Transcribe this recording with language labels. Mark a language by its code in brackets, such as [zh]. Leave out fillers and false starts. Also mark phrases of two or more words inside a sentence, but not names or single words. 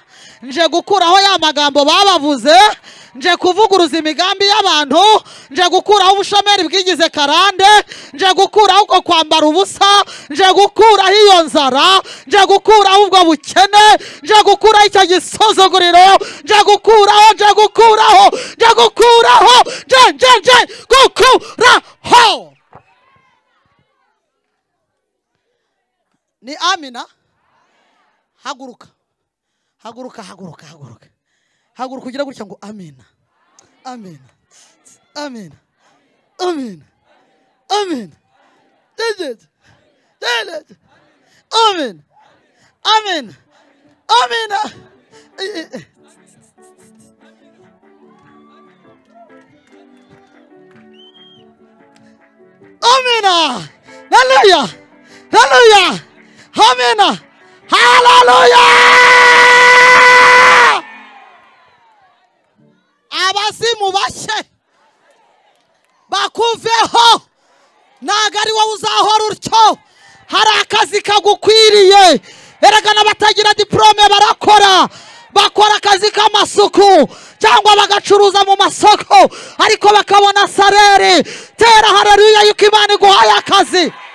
[rw] nje gukuraho ya magambo babavuze, nje kuvuguruza imigambi y'abantu, nje gukuraho ubushomeri bwigize karande, nje gukuraho uko kwambara ubusa, nje gukuraho iyo nzara, nje gukuraho ubwo bukene, nje gukuraho icyo gisuzuguriro, nje gukuraho ni amina. Haguruka ugira gutya ngo amina, amina, amina, amina, amina, amina, amina, amina. Amina. Hallelujah. Hallelujah. Amina. Hallelujah. Abasimu bashye bakuveho, ntago ari wowe uzahora utyo. Hari akazi kagukwiriye. Erega n'abatagira diplome bakora akazi k'amasuku cyangwa bagacuruza mu masoko, ariko bakabona salary. Tera haleluya yuko Imana iguhaye akazi.